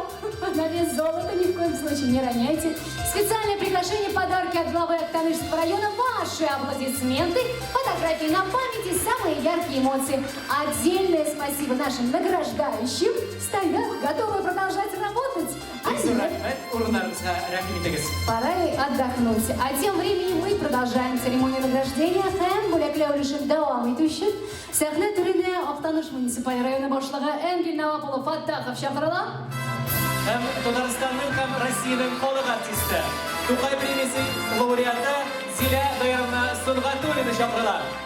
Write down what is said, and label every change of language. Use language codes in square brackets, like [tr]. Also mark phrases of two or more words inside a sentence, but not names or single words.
[ru] На вес золота ни в коем случае не роняйте. Специальное приглашение, подарки от главы Актанышского района, ваши аплодисменты, фотографии на памяти, самые яркие эмоции. Отдельное спасибо нашим награждающим. Стоят, готовы продолжать работать. Пора отдохнуть. А тем временем мы продолжаем церемонию награждения. [tt] Һәм бүләкләү өлешен дәвам итү өчен сәхнә түренә Актаныш муниципаль районы башлыгы Энгель Наваполов Фаттахов чакырыла. Һәм Татарстанның һәм Россиянең халык артисты, Тукай премиясе лауреаты Зилә Даярна Сөнгатуллина чакырыла.